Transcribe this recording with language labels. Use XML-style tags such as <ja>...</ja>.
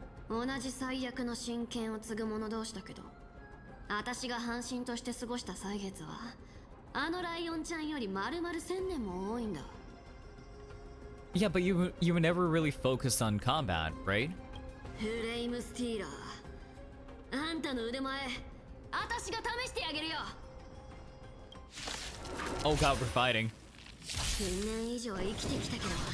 <ja>同じ最悪の真剣を継ぐ者同士だけど、私が半身として過ごした歳月は、あのライオンちゃんより丸々1000年も多いんだ。</ja> <en>Yeah, but you were never really focused on combat, right?</en> <ja>フレイムスティーラー、あんたの腕前、私が試してあげるよ。</ja> <en>Oh god, we're fighting.</en> <ja>1000年以上生きてきたけど、</ja>